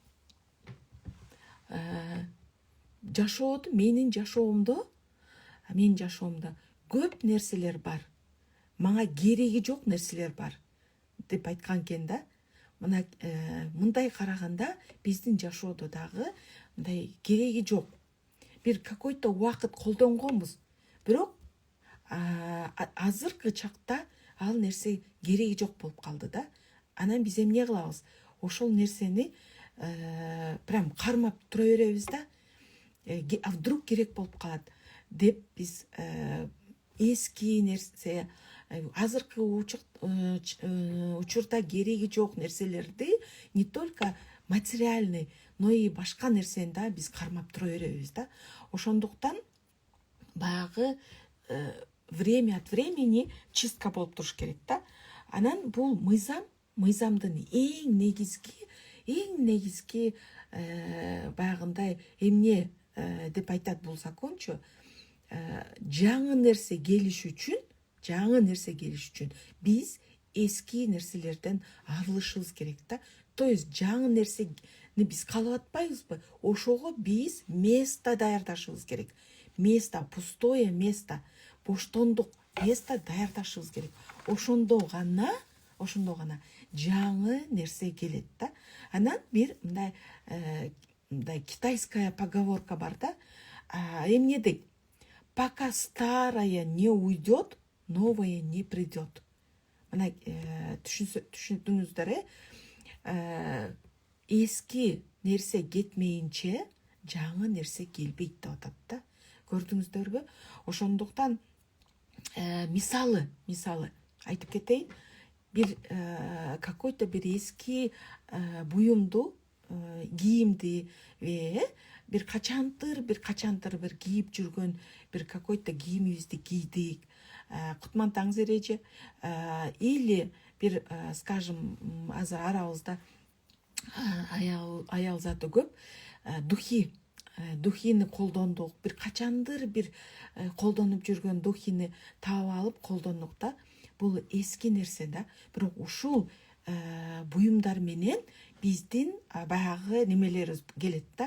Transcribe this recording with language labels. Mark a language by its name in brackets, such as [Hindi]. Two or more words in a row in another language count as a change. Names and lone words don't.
[Kyrgyz] Менин жашоомдо көп нерселер бар. Мага кереги жок нерселер бар деп айткан экен да. Мындай караганда биздин жашоодо дагы мындай кереги жок. Бир какой-то убакыт колдонгонбуз. Бирок азыркы чакта ал нерсе кереги жок болуп калды да. Анан биз эмне кылабыз? Ошол нерсени прям кармап тура беребиз да. [Russian] А вдруг [Kyrgyz] керек болуп калат деп биз эски нерсе, азыркы учурда кереги жок нерселерди [Russian] не только материальный, но и [Kyrgyz] башка нерсени да биз кармап тура беребиз да. Ошондуктан баягы [Russian] время от времени чистка [Kyrgyz] болуп туруш керек да. Анан бул мыйзамдын эң негизги баягындай эмне деп айтат бул закончу, жаңы нерсе келиш үчүн биз эски нерселерден арылышыбыз керек да. [Russian] То есть [Kyrgyz] жаңы нерсени биз каалап атпайбызбы? Ошого биз место даярдашыбыз керек. [Russian] Место, пустое место, [Kyrgyz] боштондук место даярдашыбыз керек. Ошондо гана жаңы нерсе келет да. Анан бир мындай [Russian] китайская поговорка [Kyrgyz] бар да. Эмне дейт? [Russian] пока старое не уйдет, новое не придет. [Kyrgyz] Мына түшүндүңүздөр, эски нерсе кетмейинче жаңы нерсе келбейт деп атат да. Көрдүңүздөрбү? Ошондуктан мисалы айтып кетейин. Bir какой-то bir eski буюмду, кийимди bir качантыр bir кийип жүргөн bir какой-то кийимибизди кийдик. Кутмантаңыз эреже. [Russian] Или bir, скажем, [Kyrgyz] азыр арабызда аял заты көп, духини колдондук, bir качандыр bir колдонуп жүргөн духини таап алып колдондук да. Бул эски нерсе да. Бирок ушул буюмдар менен биздин баягы немелерибиз келет да.